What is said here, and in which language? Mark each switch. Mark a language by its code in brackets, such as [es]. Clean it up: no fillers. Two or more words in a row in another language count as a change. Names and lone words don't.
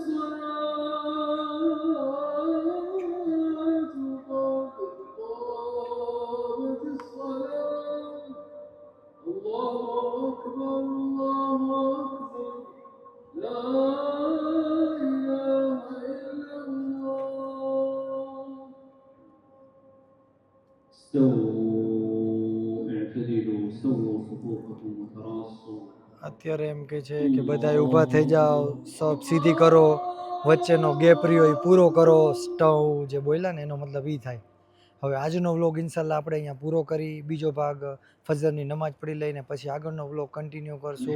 [ar] الصلاة قد قامت الصلاة الله أكبر الله أكبر لا إله إلا الله استووا اعتدلوا سووا صفوفكم وتراصوا. [gu] અત્યારે એમ કે છે કે બધા ઊભા થઈ જાઓ, સબ સીધી કરો, વચ્ચેનો ગેપ રહ્યો એ પૂરો કરો. સ્ટવ જે બોલ્યા ને એનો મતલબ એ થાય. હવે આજનો વ્લોગ ઇન્શાલ્લાહ આપણે અહીંયા પૂરો કરી, બીજો ભાગ ફજરની નમાજ પડી લઈને પછી આગળનો વ્લોગ કન્ટિન્યુ કરશું.